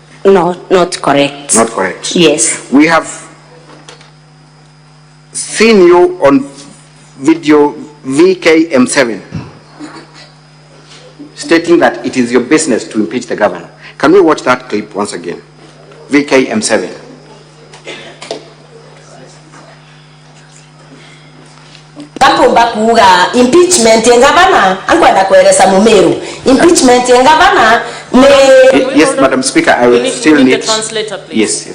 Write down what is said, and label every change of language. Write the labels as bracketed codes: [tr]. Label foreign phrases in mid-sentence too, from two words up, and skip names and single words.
[en] No, not correct. Not correct. Yes. We have seen you on video VKM7 stating that it is your business to impeach the governor. Can we watch that clip once again? VKM7. [mer] Bakumba kuga impeachment ya gavana ankwenda kueleza Mumeru. Impeachment ya gavana [en] Yes, Madam Speaker, I will still need need the translator, please. Yes, yes.